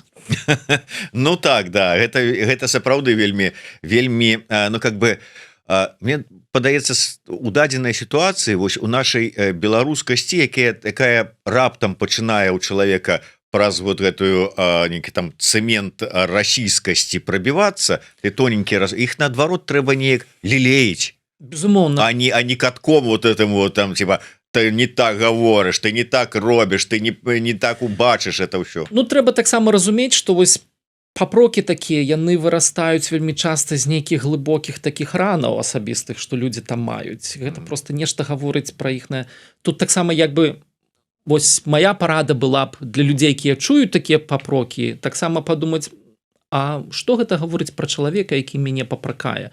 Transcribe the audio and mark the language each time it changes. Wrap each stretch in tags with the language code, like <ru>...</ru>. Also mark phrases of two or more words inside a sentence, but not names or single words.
<be>Ну так, да, гэта сапраўды вельмі,</be> <ru>ну как бы,</ru> <be>мне падаецца, у дадзенай сітуацыі вось у нашай беларускасці, якая раптам пачынае ў чалавека праз вот гэтую нейкі там цэмент расійскасці прабівацца, ты тоненькі раз, іх наадварот трэба неяк лілеіць. Безумоўна.</be> <ru>А не катком вот этому вот там типа:</ru> <be>ты не так гаворыш, ты не так робіш, ты не так убачыш это ўсё. Ну, трэба таксама разумець, што вось папрокі такія, яны вырастаюць вельмі часта з нейкіх глыбокіх такіх ранаў асабістых, што людзі там маюць. Гэта просто нешта гаворыць пра іхнае. Тут таксама як бы вось моя парада была б для людзей, якія чуюць такія папрокі, таксама падумаць, а што гэта гаворыць пра чалавека, які мяне папракае.</be>